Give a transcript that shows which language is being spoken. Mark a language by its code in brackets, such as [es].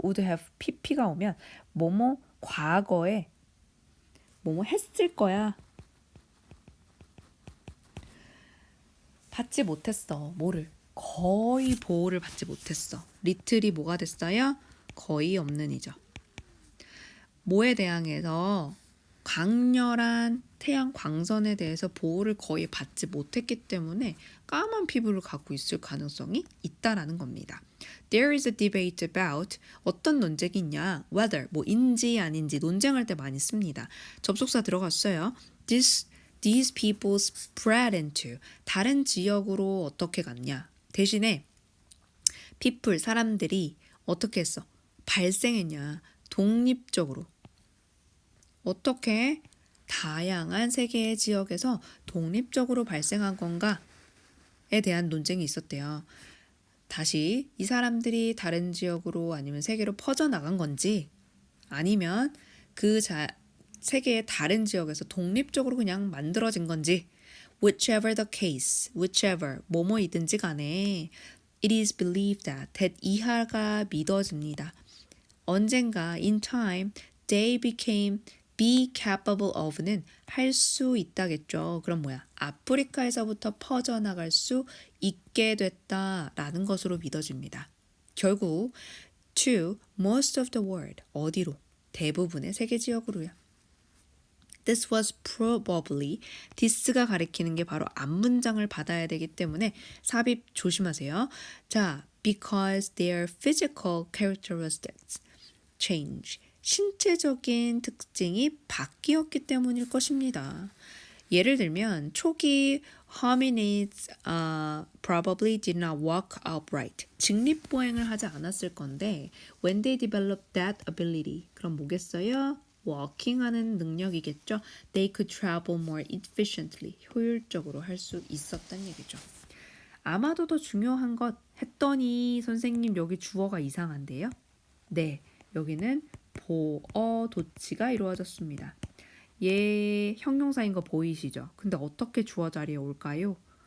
[ko] would have pp가 오면 뭐뭐 과거에 뭐뭐 했을 거야. 받지 못했어. 뭐를? 거의 보호를 받지 못했어. 리틀이 뭐가 됐어요? 거의 없는 이죠. 뭐에 대항해서 강렬한 태양 광선에 대해서 보호를 거의 받지 못했기 때문에 까만 피부를 갖고 있을 가능성이 있다라는 겁니다. [en] There is a debate about, [ko] 어떤 논쟁이 있냐? Whether, 뭐인지 아닌지 논쟁할 때 많이 씁니다. 접속사 들어갔어요. [en] These people spread into, [ko] 다른 지역으로 어떻게 갔냐? 대신에 people, 사람들이 어떻게 했어? 발생했냐? 독립적으로. 어떻게 다양한 세계의 지역에서 독립적으로 발생한 건가에 대한 논쟁이 있었대요. 다시 이 사람들이 다른 지역으로 아니면 세계로 퍼져나간 건지 아니면 그 세계의 다른 지역에서 독립적으로 그냥 만들어진 건지 [en] whichever the case, [ko] whichever 뭐뭐이든지 간에 [en] it is believed that [ko] 이하가 믿어집니다. 언젠가 [en] in time they became be capable of [ko] 는 할 수 있다겠죠. 그럼 뭐야? 아프리카에서부터 퍼져나갈 수 있게 됐다라는 것으로 믿어집니다. 결국 to most of the world 어디로? 대부분의 세계 지역으로요. [en] This was probably [ko] this가 가리키는 게 바로 앞문장을 받아야 되기 때문에 삽입 조심하세요. [en] 자, because their physical characteristics change. [ko] 신체적인 특징이 바뀌었기 때문일 것입니다. 예를 들면 초기 [en] hominids probably did not walk upright. [ko] 직립보행을 하지 않았을 건데 [en] when they developed that ability. [ko] 그럼 뭐겠어요? 워킹하는 능력이겠죠. [en] They could travel more efficiently. [ko] 효율적으로 할 수 있었단 얘기죠. 아마도 더 중요한 것 했더니 선생님 여기 주어가 이상한데요. 네, 여기는 보어 도치가 이루어졌습니다. 얘 형용사인 거 보이시죠? 근데 어떻게 주어 자리에 올까요?